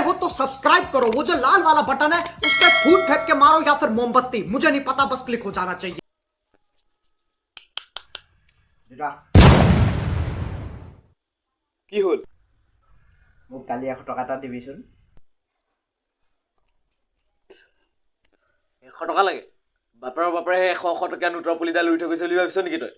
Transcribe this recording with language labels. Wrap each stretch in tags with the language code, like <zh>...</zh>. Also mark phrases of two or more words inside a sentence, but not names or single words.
<hi>सब्सक्राइब करो, वो जो लाल वाला बटन है उस पर फूट फेंक के मारो या फिर मोमबत्ती, मुझे नहीं पता, बस क्लिक हो जाना चाहिए।</hi> <as>কি হল? মোক কালি 100 টকা এটা দিবিচোন। 100 টকা লাগে? বাপৰে 100 টকীয়া নোটৰ পুলিডাল উৰি থৈ গৈছে বুলি ভাবিছ নেকি তই?</as>